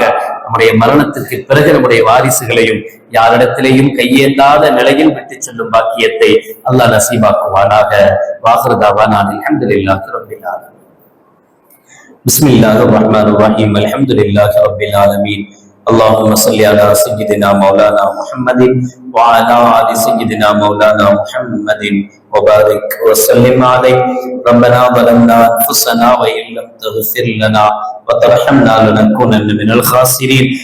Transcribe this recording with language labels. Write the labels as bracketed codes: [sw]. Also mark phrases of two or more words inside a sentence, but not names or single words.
[ta] நம்முடைய மரணத்திற்கு பிறகு நம்முடைய வாரிசுகளையும் யாரிடத்திலேயும் கையேந்தாத நிலையில் விட்டு செல்லும் பாக்கியத்தை அல்லாஹ் நசீபாக்குவானாக. [ar] وآخر دعوانا الحمد لله رب العالمين. بسم الله الرحمن الرحيم الحمد لله رب العالمين. اللهم صل على سيدنا مولانا محمد وعلى آل سيدنا مولانا محمد وبارك وسلم عليه. ربنا ظلمنا أنفسنا وإن لم تغفر لنا وترحمنا لنكونن من الخاسرين.